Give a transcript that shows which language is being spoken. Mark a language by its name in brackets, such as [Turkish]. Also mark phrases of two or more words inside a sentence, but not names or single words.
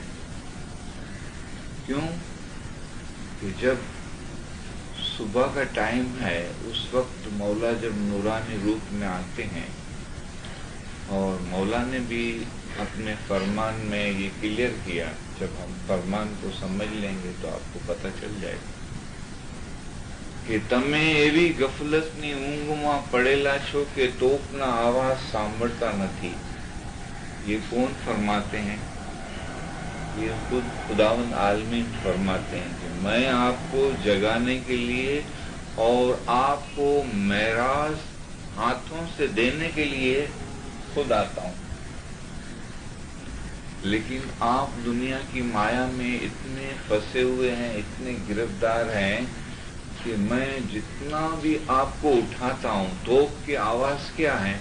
[Urdu] کیوں کہ جب صبح کا ٹائم ہے، اس وقت مولا جب نورانی روپ میں آتے ہیں، اور مولا نے بھی اپنے فرمان میں یہ کلیئر کیا، جب ہم فرمان کو سمجھ لیں گے تو آپ کو پتہ چل جائے گا کہ تمہیں [Gujarati] એવી ગફલતની ઊંઘમાં પડેલા છો કે તોપના અવાજ સાંભળતા નથી. [Urdu] یہ کون فرماتے ہیں؟ یہ خود خداوند عالمین فرماتے ہیں کہ میں آپ کو جگانے کے لیے اور آپ کو معراج ہاتھوں سے دینے کے لیے خود آتا ہوں، لیکن آپ دنیا کی مایا میں اتنے پھنسے ہوئے ہیں، اتنے گرفتار ہیں کہ میں جتنا بھی آپ کو اٹھاتا ہوں، توپ کی آواز کیا ہے؟